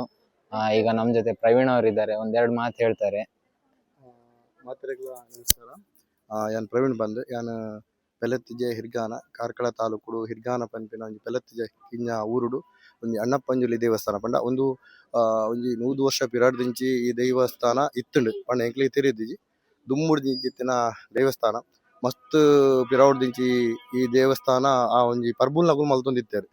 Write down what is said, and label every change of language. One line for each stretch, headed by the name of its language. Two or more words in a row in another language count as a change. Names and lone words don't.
Kannada: ಈಗ ನಮ್ ಜೊತೆ ಪ್ರವೀಣ್ ಅವರು ಇದ್ದಾರೆ, ಒಂದೆರಡು ಮಾತು ಹೇಳ್ತಾರೆ. ಮಾತ್ರೆಗಳ ನಮಸ್ಕಾರ.
Tulu: ಯಾನ್ ಪ್ರವೀಣ್ ಬಂದು ಯಾನ್ ಪೆಲತಿಜೆ ಹಿರ್ಗಾನ ಕಾರ್ಕಳ ತಾಲೂಕು ಹಿರ್ಗಾನ ಪಂಪಿನ ಒಂಜಿ ಪೆಲತಿಜೆ ಕಿಂಜ ಊರುಡು ಒಂಜಿ ಅಣ್ಣಪ್ಪಂಜುಲಿ ದೇವಸ್ಥಾನ ಪಂಡ ಒಂದು ಒಂಜಿ 100 ವರ್ಷ ಪಿರಾಡ್ದಿಂಚಿ ಈ ದೇವಸ್ಥಾನ ಇತ್ತುಂಡು ಪಂಡ ಎಂಕ್ಲೆಗ್ ತಿರಿದಿಜಿ ದುಮ್ಮುಡ್ದಿಂಚಿತ್ತಿನ ದೇವಸ್ಥಾನ ಮಸ್ತ್ ಪಿರಾವುಡ್ದಿಂಚಿ ಈ ದೇವಸ್ಥಾನ ಆ ಒಂಜಿ ಪರ್ಬುಲ್ನಗುಲು ಮಲ್ತೊಂದಿತ್ತೇರು.